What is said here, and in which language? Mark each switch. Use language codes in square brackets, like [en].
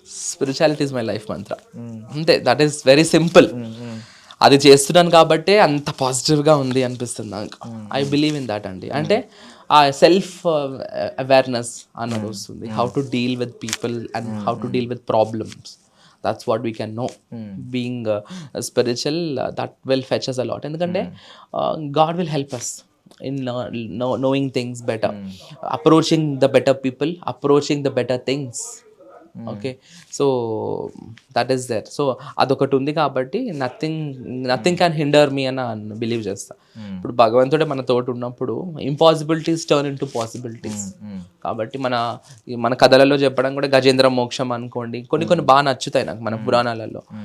[en] Spirituality is my life mantra. అంతే, that is very simple. [te] అది చేస్తున్నాను కాబట్టి అంత పాజిటివ్గా ఉంది అనిపిస్తుంది నాకు. [en] I believe in that [te] అండి. అంటే ఆ సెల్ఫ్ అవేర్నెస్ అన్నది వస్తుంది. [en] How to deal with people and how to deal with problems. That's what we can know. Being spiritual, that will fetch us a lot. ఎందుకంటే God will help us in knowing things better, approaching the better people, approaching the better things. Okay, so that is there. [te] So అదొకటి ఉంది కాబట్టి [en] nothing can hinder me [te] అని believe చేస్తా. ఇప్పుడు భగవంతుడే మన తోటి ఉన్నప్పుడు [en] Impossibilities turn into possibilities. [te] కాబట్టి మన కథలలో చెప్పడం కూడా గజేంద్ర మోక్షం అనుకోండి, కొన్ని బాగా నచ్చుతాయి నాకు మన పురాణాలలో.